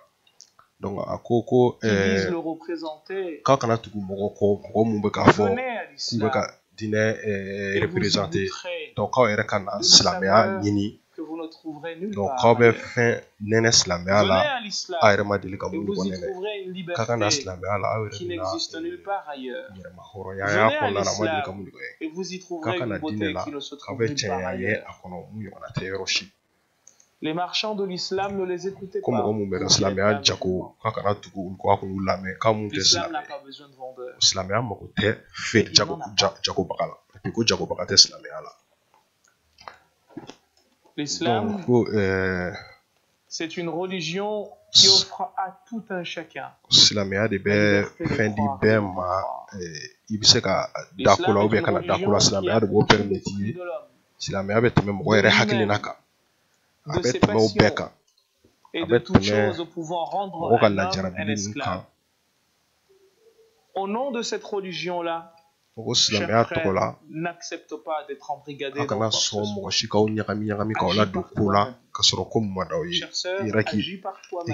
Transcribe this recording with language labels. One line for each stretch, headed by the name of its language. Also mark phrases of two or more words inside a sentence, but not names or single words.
Bambara: Donc a ko k'a kana tugu mɔgɔ kɔ mɔgɔ mun bɛ k'a fɔ k'u bɛ ka dinɛ représenter donc k'aw yɛrɛ ka na silamɛya ɲini donc k'aw bɛ fɛn nɛnɛ silamɛya la a yɛrɛ ma deli ka mun bɔ nɛnɛ k'a ka na silamɛya la aw yɛrɛ bɛna yɛrɛma hɔrɔnya kɔnɔna na a ma deli ka mun de kɛ k'a ka na dinɛ la k'aw bɛ cɛnya ye a kɔnɔ mun ɲɔgɔnna tɛ yɔrɔ si.
French: Les marchands de l'islam ne les écoutaient pas. Comme on me dit,
Bambara: silamɛya jago k'a kana tugu ko a k'u lamɛn k'a mun tɛ silamɛ silamɛya mago tɛ feere jagobaga la
French: et puis
Bambara: ko jagobaga tɛ silamɛya la.
French: L'islam, c'est une religion qui offre à tout un chacun.
Bambara: Silamɛya de bɛ fɛn di bɛɛ ma i bɛ se ka da ko la
French: ou bien
Bambara: kana da ko la silamɛya de b'o permettre i ye silamɛya bɛ tɛmɛ mɔgɔ yɛrɛ hakilina kan.
French: De ses passions et de toutes choses pouvant rendre un homme un esclave. Au nom de cette religion-là, chers frères, n'accepte pas d'être embrigadé dans quoi que ce soit. Chers sœurs, agis par toi-même.